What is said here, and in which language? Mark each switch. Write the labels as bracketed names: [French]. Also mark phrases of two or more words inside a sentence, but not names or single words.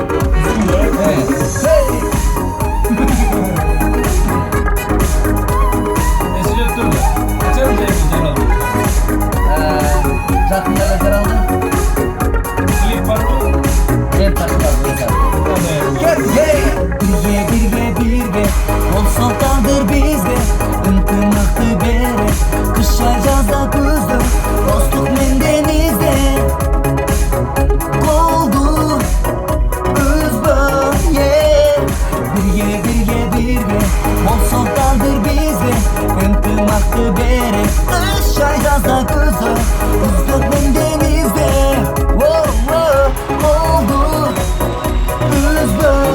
[Kazakh] Жақында да жаралды. Клип бар ма? Клип тартылады. [Kyrgyz] Birge olsa takdir bizge Ынтымакты берет Кышта жазда күздө Достук менден изде Колду үзбө Birge olsa takdir bizge Ынтымакты берет Кышта жазда күздө Достук менден изде Колду үзбө